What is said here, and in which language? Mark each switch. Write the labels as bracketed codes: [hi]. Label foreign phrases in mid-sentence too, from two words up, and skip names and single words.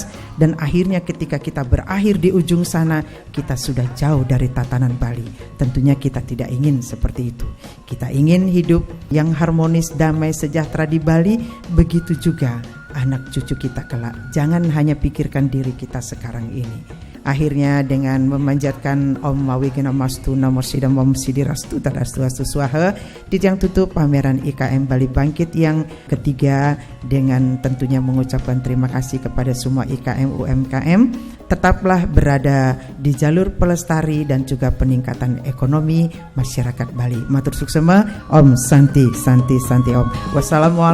[id] Dan akhirnya ketika kita berakhir di ujung sana, kita sudah jauh dari tatanan Bali. Tentunya kita tidak ingin seperti itu. Kita ingin hidup yang harmonis, damai, sejahtera di Bali. Begitu juga anak cucu kita kelak. Jangan hanya pikirkan diri kita sekarang ini. Akhirnya dengan memanjatkan [sa] ॐ अविघ्नम् अस्तु नमः सिद्धम् ॐ सिद्धिरस्तु तदस्तु अस्तु स्वाहा, [id] yang tutup pameran IKM Bali Bangkit yang ketiga, dengan tentunya mengucapkan terima kasih kepada semua IKM UMKM. Tetaplah berada di jalur pelestari dan juga peningkatan ekonomi masyarakat Bali. [ban] Matur suksema, [sa] ॐ शान्तिः शान्तिः शान्तिः ॐ.